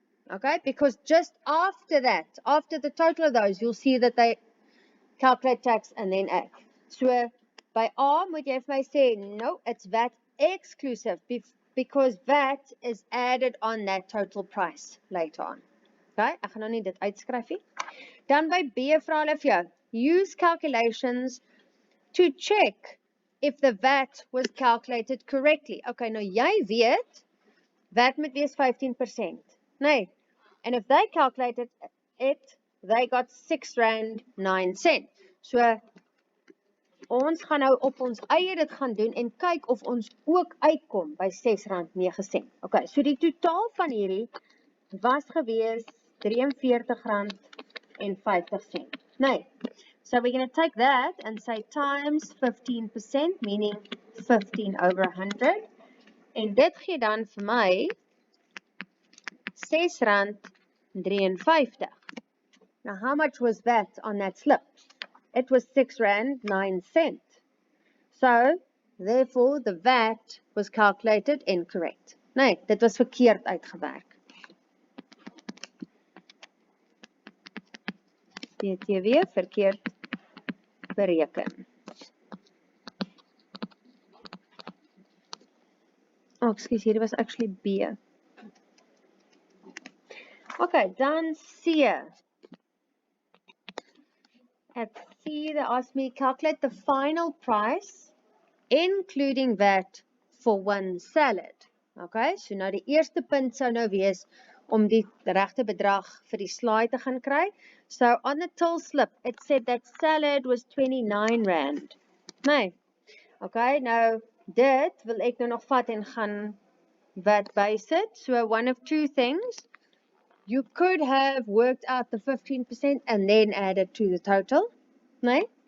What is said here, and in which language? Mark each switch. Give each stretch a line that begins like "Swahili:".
English: Okay, because just after that, after the total of those, you'll see that they calculate tax and then add. So,
Afrikaans: by A moet jy vir my sê,
English: no, it's VAT exclusive, because VAT is added on that total price later on.
Afrikaans: Okay, ek gaan nou nie dit uitskryf nie. Dan by B vra hulle vir jou,
English: use calculations to check if the VAT was calculated correctly.
Afrikaans: Okay, nou jy weet, VAT moet wees 15%.
English: Nee, and if they calculated it, they got R6.09.
Afrikaans: So, ons gaan nou op ons eie dit gaan doen en kyk of ons ook uitkom by R6.09. Okay, so die totaal van hierdie was gewees R43.50.
English: Nee, so we're going to take that and say times 15%, meaning 15 over 100.
Afrikaans: En dit gee dan vir my R6.53.
English: Now, how much was that on that slip? It was R6.09. So, therefore, the VAT was calculated incorrect.
Afrikaans: Nee, dit was verkeerd uitgewerk. BTW verkeerd bereken.
English: Oh, excuse,
Afrikaans: hierdie
English: was actually B.
Afrikaans: Okay, dan C.
English: At C, they asked me calculate the final price, including VAT, for one salad.
Afrikaans: Okay, so nou die eerste punt sou nou wees om die regte bedrag vir die slaai te gaan kry.
English: So on the till slip, it said that salad was R29. Nee.
Afrikaans: Okay, nou dit wil ek nou nog vat en gaan VAT bysit.
English: So one of two things. You could have worked out the 15% and then added to the total, nee?